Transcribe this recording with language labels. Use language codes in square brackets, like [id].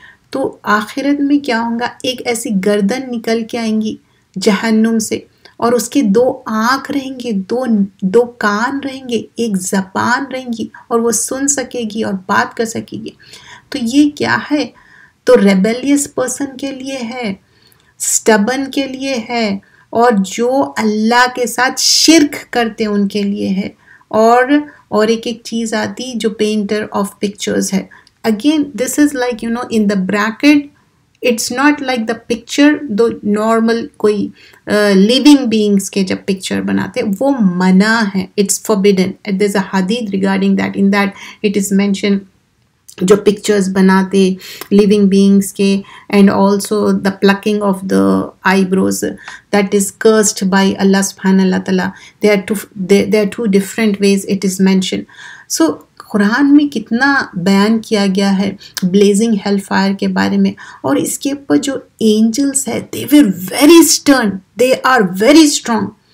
[ur] تو آخرت میں کیا ہوگا؟ ایک ایسی گردن نکل کے آئیں گی جہنم سے، اور اس کے 2 آنکھ رہیں گے، دو کان رہیں گے، ایک زبان رہیں گی، اور وہ سن سکے گی اور بات کر سکے گی. تو یہ کیا ہے؟ تو ریبیلیس پرسن کے لیے ہے، سٹبن کے لیے ہے، اور جو اللہ کے ساتھ شرک کرتے ان کے لیے ہے. اور ایک چیز آتی جو پینٹر آف پکچرز ہے. [en] Again, this is like, you know, in the bracket, it's not like the picture, the normal کوئی living beings [ur] کے جب picture بناتے وہ منع ہے, [en] it's forbidden. There's a hadith regarding that. In that it is mentioned [ur] جو pictures بناتے living beings کے, [en] and also the plucking of the eyebrows, that is cursed by Allah subhanahu wa ta'ala. There are 2 different ways it is mentioned. [ur] So قرآن میں کتنا بیان کیا گیا ہے blazing hell fire کے بارے میں. اور اس کے اوپر جو اینجلس ہے [en] they were very stern, they are very strong.